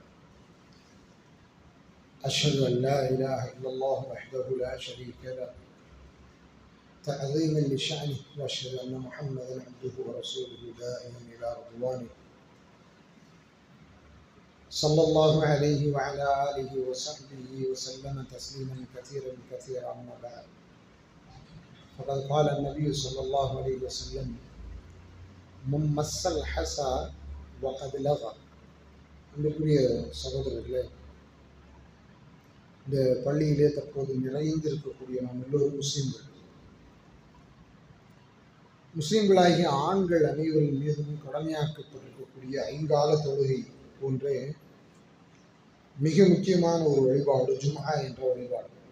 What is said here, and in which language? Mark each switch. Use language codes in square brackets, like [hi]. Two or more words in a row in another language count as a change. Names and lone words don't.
[ar] أشهد أن لا إله إلا الله وحده لا شريك له تعظيما لشأنه، وأشهد أن محمدا عبده ورسوله دائما إلى رضوانه، صلى الله عليه وعلى آله وصحبه وسلم تسليما كثيرا كثيرا. أما بعد، فقد قال النبي صلى الله عليه وسلم: من مس الحسى وقد لغى. [ta] அன்புக்குரிய சகோதரர்களே, இந்த பள்ளியிலே தற்போது நிறைந்திருக்கக்கூடிய நாம் எல்லோரும் முஸ்லீம்கள். முஸ்லீம்களாகிய ஆண்கள் அனைவரின் மீதும் கடமையாக்கப்பட்டிருக்கக்கூடிய ஐங்கால தொழுகை போன்றே மிக முக்கியமான ஒரு வழிபாடு ஜும்ஆ என்ற வழிபாடு.